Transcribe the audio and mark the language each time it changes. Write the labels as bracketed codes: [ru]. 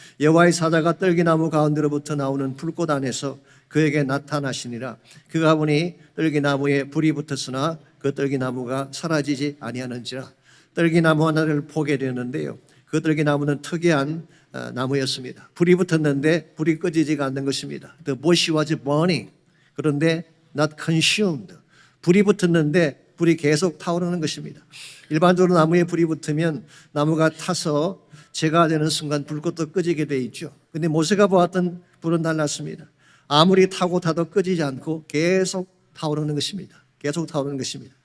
[ko] 여호와의 사자가 떨기나무 가운데로부터 나오는 불꽃 안에서 그에게 나타나시니라. 그가 보니 떨기나무에 불이 붙었으나 그 떨기나무가 사라지지 아니하는지라. 떨기나무 하나를 보게 되었는데요. 그 떨기나무는 특이한 나무였습니다. 불이 붙었는데 불이 꺼지지가 않는 것입니다. [en] The bush was burning. [ko] 그런데 not consumed. 불이 붙었는데 불이 계속 타오르는 것입니다. 일반적으로 나무에 불이 붙으면 나무가 타서 재가 되는 순간 불꽃도 꺼지게 돼 있죠. 근데 모세가 보았던 불은 달랐습니다. 아무리 타고 타도 꺼지지 않고 계속 타오르는 것입니다. 계속 타오르는 것입니다.